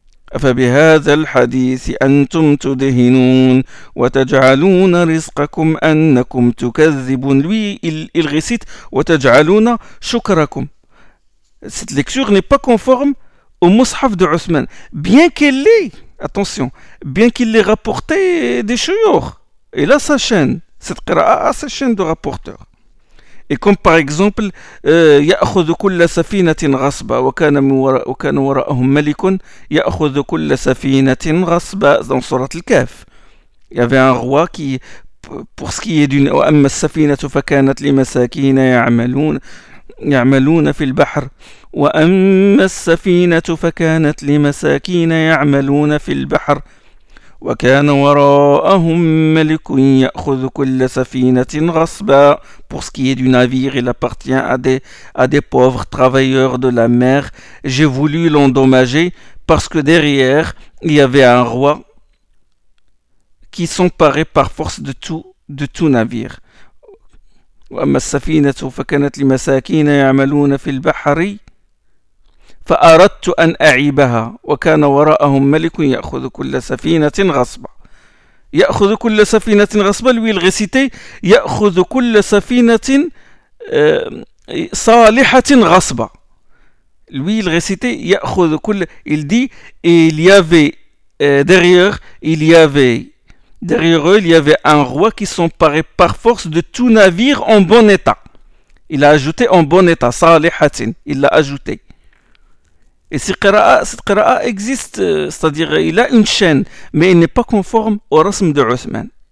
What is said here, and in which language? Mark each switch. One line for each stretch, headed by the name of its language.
Arabic: فبهذا الحديث أنتم تدهنون وتجعلون رزقكم أنكم تكذبون.
French: Lui, il récite
Arabic: وتجعلون شكركم.
French: Cette lecture n'est pas conforme au mushaf de Uthman, bien qu'elle l'ait, attention, bien qu'il l'ait rapporté des chouyours. Et là, sa chaîne, cette qira'a a sa chaîne de rapporteur. Et comme par exemple,
Arabic: يأخذ كل سفينة غصبا
French: وكان وراءهم ملك يأخذ كل سفينة غصبا, dans Surat al-Kahf. Il y avait un roi qui, pour ce qui est d'une,
Arabic: وأما السفينة فكانت لمساكين يعملون في البحر وأما السفينة فكانت لمساكين يعملون في البحر وكان وراءهم ملك يأخذ كل سفينة غصبا.
French: Pour ce qui est du navire, il appartient à des pauvres travailleurs de la mer. J'ai voulu l'endommager parce que derrière il y avait un roi qui s'emparait par force de tout navire.
Arabic: وأما السفينة فكانت لمساكين يعملون في البحر فأردت أن أعيبها وكان وراءهم ملك يأخذ كل سفينة غصبا. يأخذ كل سفينة غصبا,
French: lui il récitait
Arabic: يأخذ كل سفينة Salihatin Rasba.
French: Lui, il récitait, il dit, et il y avait, derrière, il y avait, derrière eux, il y avait un roi qui s'emparait par force de tout navire en bon état. Il a ajouté en bon état, Salihatin, il l'a ajouté. Et cette qira'a existe, c'est-à-dire, il a une chaîne, mais il n'est pas conforme au rasm de Uthman.